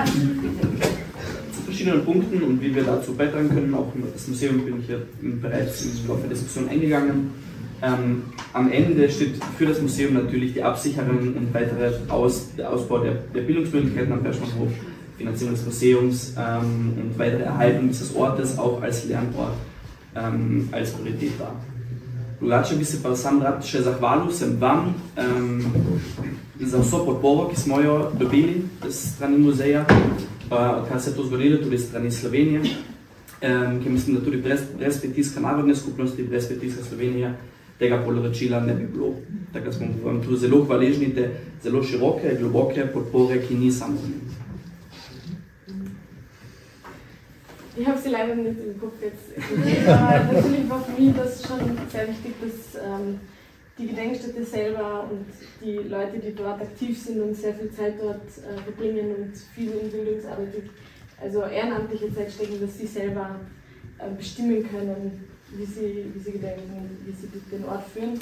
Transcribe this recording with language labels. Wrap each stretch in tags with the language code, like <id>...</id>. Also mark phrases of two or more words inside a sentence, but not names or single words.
<de>Zu verschiedenen Punkten und wie wir dazu beitragen können, auch das Museum bin ich ja bereits im Laufe der Diskussion eingegangen. Am Ende steht für das Museum natürlich die Absicherung und weitere der Ausbau der Bildungsmöglichkeiten am Perschmannhof, Finanzierung des Museums und weitere Erhaltung dieses Ortes auch als Lernort als Priorität da.</de> <sl>Drugače bi se pa sam rad še zahvalil sem vam za vso podporo, ki smo jo dobili s strani muzeja, kar se je to zgodilo tudi s strani Slovenije, ki mislim, da tudi brez pritiska narodne skupnosti, brez pritiska Slovenije tega poročila ne bi bilo. Tako da smo vam tu zelo hvaležni te zelo široke, globoke podpore, ki ni samoumevna.</sl> <de>Ich habe sie leider nicht im Kopf jetzt, aber natürlich war für mich das schon sehr wichtig, dass die Gedenkstätte selber und die Leute, die dort aktiv sind und sehr viel Zeit dort verbringen und viel in Bildungsarbeit, also ehrenamtliche Zeit stecken, dass sie selber bestimmen können, wie sie gedenken, wie sie den Ort führen.</de>